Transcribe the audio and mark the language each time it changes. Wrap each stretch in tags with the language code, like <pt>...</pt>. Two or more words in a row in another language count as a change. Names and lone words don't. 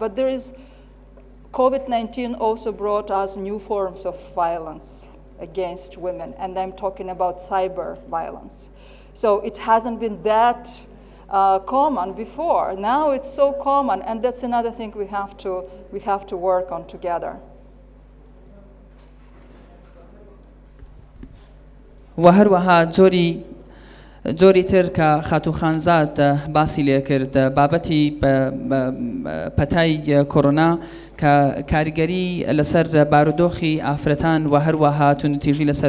<en>But there is, COVID-19 also brought us new forms of violence against women, and I'm talking about cyber violence. So it hasn't been that common before. Now it's so common, and that's another thing we have to work on together.</en> <ckb>وهروها جۆری تر کە خاتو خانزاد باسی لێ کرد بابەتی پەتای کۆڕۆنا کە کاریگەری لەسەر بارودۆخی ئافرەتان و هەروەها توندوتیژی لەسەر</ckb>